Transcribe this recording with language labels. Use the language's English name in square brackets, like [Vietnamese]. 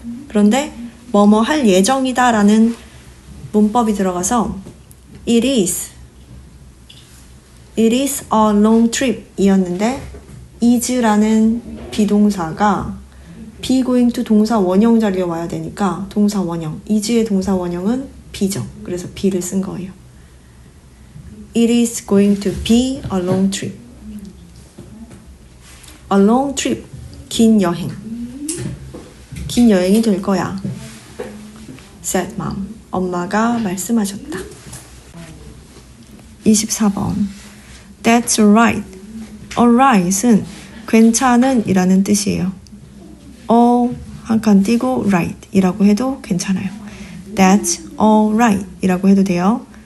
[Korean] 그런데 뭐뭐 할 예정이다 라는 문법이 들어가서 [English] It is a long trip [Korean] 이었는데 is라는 비동사가 [English] be going to [Korean] 동사 원형 자리에 와야 되니까 동사 원형, is의 동사 원형은 be죠. 그래서 be를 쓴 거예요. [English] It is going to be a long trip. A long trip, [Korean] 긴 여행. 긴 여행이 될 거야. [English] said mom, [Korean] 엄마가 말씀하셨다. [English] 24번. That's alright. [Korean] alright은 괜찮은 이라는 뜻이에요. 한 칸 띄고 right 이라고 해도 괜찮아요. [English] That's alright [Korean] 이라고 해도 돼요.